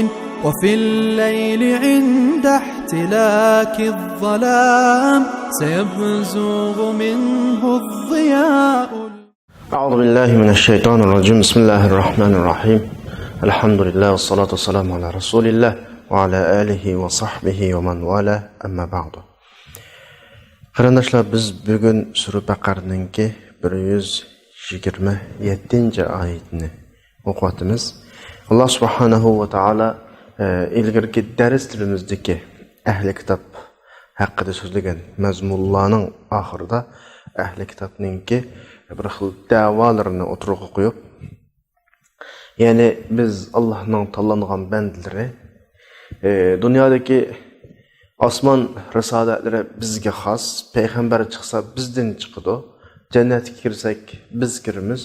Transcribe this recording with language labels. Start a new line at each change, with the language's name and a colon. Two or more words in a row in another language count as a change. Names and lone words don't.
Arabic: وفي الليل عند احتلاك الظلام سيبزغ منه الضياء. أعوذ بالله من الشيطان الرجيم. بسم الله الرحمن الرحيم. الحمد لله والصلاة والسلام على رسول الله وعلى آله وصحبه ومن والاه. أما بعد.
Uzbek: Qarindoshlar, biz bugun Sura Baqarningki 127-oyatini o'qiyapmiz. Alloh
Arabic: سبحانه وتعالى
Uzbek: ilgirki darslarimizdagi ahli kitob haqida so'zlagan mazmunlarning oxirida ahli kitobningki bir xil da'volarini o'tirg'i qo'yib, ya'ni biz Allohning tanlangan bandalari, dunyodagi osmon risolatlari bizga xos, payg'ambar chiqsa bizdan chiqadi, jannatga kirsak biz kiramiz.